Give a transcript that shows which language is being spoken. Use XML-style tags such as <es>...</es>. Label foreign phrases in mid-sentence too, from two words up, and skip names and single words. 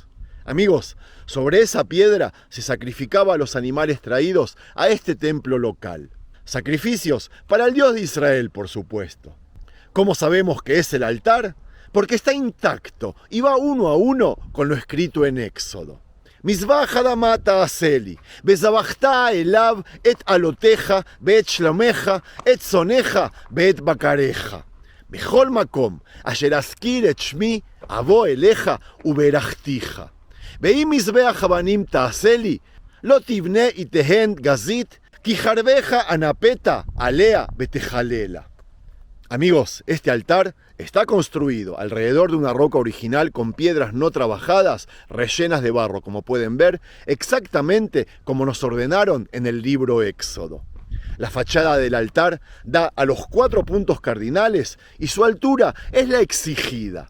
<es>Amigos, sobre esa piedra se sacrificaba a los animales traídos a este templo local. Sacrificios para el Dios de Israel, por supuesto. ¿Cómo sabemos que es el altar? Porque está intacto y va uno a uno con lo escrito en Éxodo.</es> <he>מזבח אדמה תעשה לי, וזבחת אליו את עלותיך ואת שלמך, את שונאיך ואת בקריך. בכל מקום אשר אזכיר את שמי אבוא אליך וברכתיך. ואם מזבח אבנים תעשה לי, לא תבנה איתהן גזית, כי חרבך אנפת עליה ותחללה.</he> <es>Amigos, este altar está construido alrededor de una roca original con piedras no trabajadas, rellenas de barro, como pueden ver, exactamente como nos ordenaron en el libro Éxodo. La fachada del altar da a los 4 puntos cardinales y su altura es la exigida.</es>